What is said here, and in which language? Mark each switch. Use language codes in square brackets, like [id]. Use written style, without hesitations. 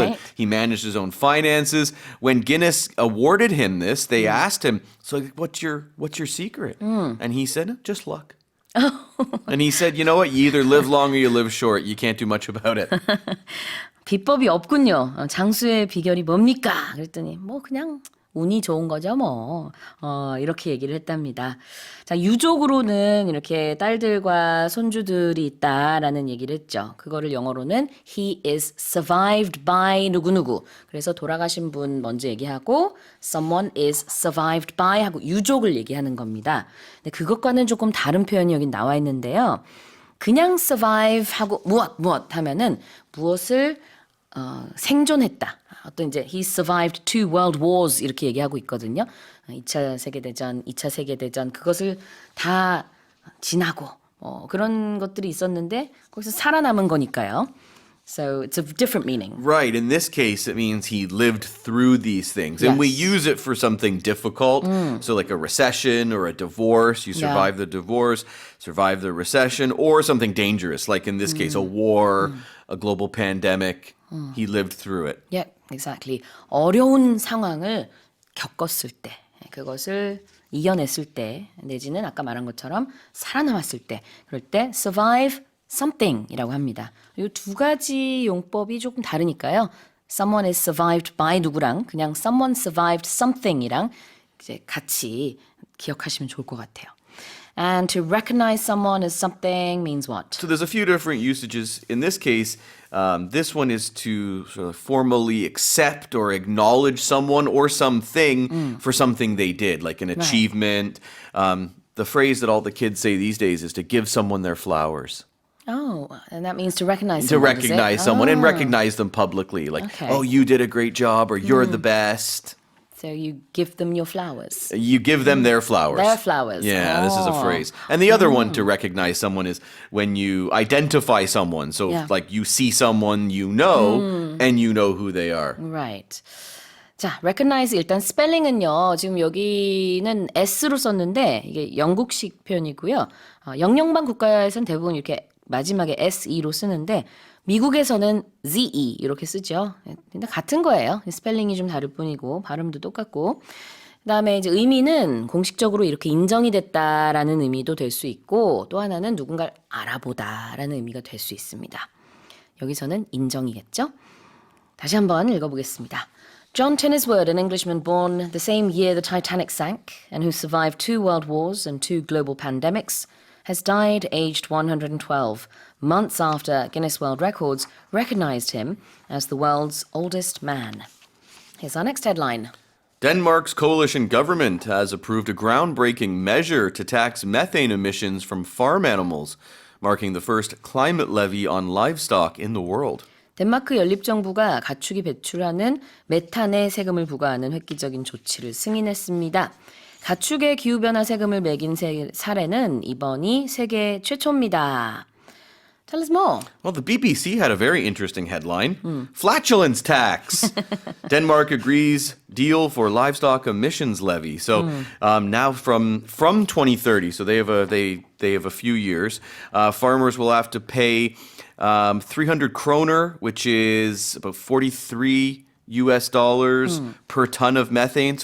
[en] Right. he managed his own finances. When Guinness awarded him this, they asked him, "So what's your secret?" And he said, "Just luck." And he said, "You know what? You either live long or you live short. You can't do much about it." [ko] 비법이 없군요. 장수의 비결이 뭡니까? 그랬더니 뭐 그냥 운이 좋은 거죠, 뭐. 이렇게 얘기를 했답니다. 자, 유족으로는 이렇게 딸들과 손주들이 있다라는 얘기를 했죠. 그거를 영어로는 [en] he is survived by [ko] 누구누구. 그래서 돌아가신 분 먼저 얘기하고 [en] someone is survived by [ko] 하고 유족을 얘기하는 겁니다. 근데 그것과는 조금 다른 표현이 여기 나와 있는데요. 그냥 survive 하고 무엇 하면은 무엇을 생존했다. 어떤 이제 [en] he survived 2 world wars [ko] 이렇게 얘기하고 있거든요. 2차 세계대전, 2차 세계대전 그것을 다 지나고 그런 것들이 있었는데 거기서 살아남은 거니까요. [en] So it's a different meaning. Right. In this case, it means he lived through these things. And we Yes. use it for something difficult. So, like a recession or a divorce, you survive the divorce, survive the recession, or something dangerous, like in this case, a war, a global pandemic. He lived through it. Yeah, exactly. [ko] 어려운 상황을 겪었을 때, 그것을 이겨냈을 때, 내지는 아까 말한 것처럼 살아남았을 때, 그럴 때 [en] survive something [ko] 이라고 합니다. 이 두 가지 용법이 조금 다르니까요. [en] Someone is survived by [ko] 누구랑 그냥 [en] someone survived something [ko] 이랑 이제 같이 기억하시면 좋을 것 같아요. [en] And to recognize someone as something means what? So there's a few different usages. In this case, this one is to sort of formally accept or acknowledge someone or something for something they did, like an achievement. The phrase that all the kids say these days is to give someone their flowers. Oh, and that means to recognize To someone, does it? recognize someone and recognize them publicly. Like, Okay. oh, you did a great job or you're the best. So you give them your flowers. You give them their flowers. Their flowers. Yeah, this is a Oh. phrase. And the other one to recognize someone is when you identify someone. So, Yeah. like, you see someone you know and you know who they are. Right. [ko] 자, recognize 일단 스펠링은요. 지금 여기는 S로 썼는데 이게 영국식 표현이고요. 영영방 국가에서는 대부분 이렇게 마지막에 SE로 쓰는데 미국에서는 ZE 이렇게 쓰죠. 근데 같은 거예요. 스펠링이 좀 다를 뿐이고 발음도 똑같고. 그다음에 이제 의미는 공식적으로 이렇게 인정이 됐다라는 의미도 될 수 있고 또 하나는 누군가를 알아보다라는 의미가 될 수 있습니다. 여기서는 인정이겠죠? 다시 한번 읽어보겠습니다. [en] John Tenniswood, an Englishman born the same year the Titanic sank and who survived 2 world wars and 2 global pandemics, has died aged 112, months after Guinness World Records recognized him as the world's oldest man. Here's our next headline. Denmark's coalition government has approved a groundbreaking measure to tax methane emissions from farm animals, marking the first climate levy on livestock in the world. [ko] 덴마크 연립정부가 가축이 배출하는 메탄에 세금을 부과하는 획기적인 조치를 승인했습니다. 가축의 기후변화 세금을 매긴 사례는 이번이 세계 최초입니다. [en] Tell us more. Well, the BBC had a very interesting headline. Flatulence tax. Denmark agrees deal for livestock emissions levy. So now from 2030, so they have a few years, farmers will have to pay 300 kroner, which is about 43 US dollars per ton of methane.